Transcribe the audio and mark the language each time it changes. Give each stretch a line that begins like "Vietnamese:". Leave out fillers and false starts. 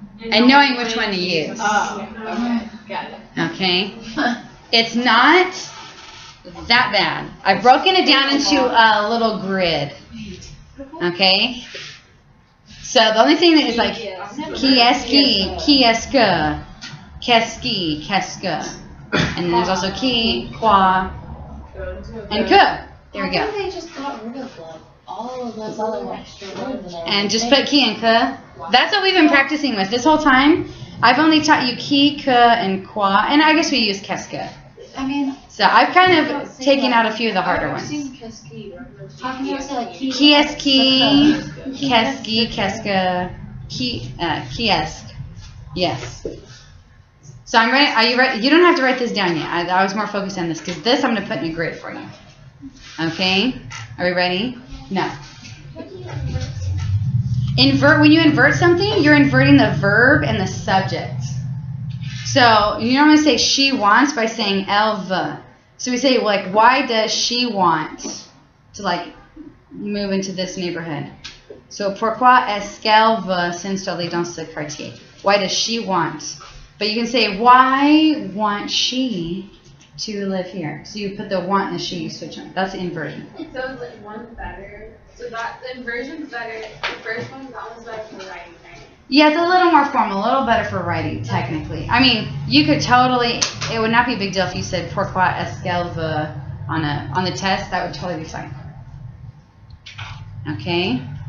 English: And knowing which one to use. Oh, okay. Got it. Okay? It's not that bad. I've broken it down into a little grid. Okay? So the only thing that is like qui est-ce que, qu'est-ce qui, qu'est-ce que. And then there's also qui, quoi, and que. There we How go. come they just got rid of all of those other extra words in there? And just put qui and que. That's what we've been practicing with this whole time. I've only taught you qui, que, and quoi, and I guess we use qu'est-ce que. I mean, So I've kind of taken out a few of the harder ones. how can you say like
French: Qui est-ce qui, qu'est-ce qui, qu'est-ce que, qui est-ce.
English: Yes. So I'm ready. Are you ready? You don't have to write this down yet. I was more focused on this because this I'm going to put in a grid for you. Okay? Are we ready? No. When you invert something, you're inverting the verb and the subject. So you normally say she wants by saying
French: elle veut.
English: So we say, like, why does she want to, like, move into this neighborhood?
French: So pourquoi est-ce qu'elle veut s'installer dans ce quartier?
English: Why does she want? But you can say, why want she to live here? So you put the want and the she, you switch on. That's the inversion. So is like one better? So that the inversion's better. The first one, that one's better for writing, right? Yeah, it's a little more formal, a little better for writing, technically. I mean, you could totally, it would not be a big deal if you said
French: pourquoi est-ce qu'elle veut
English: on the test. That would totally be fine. Okay.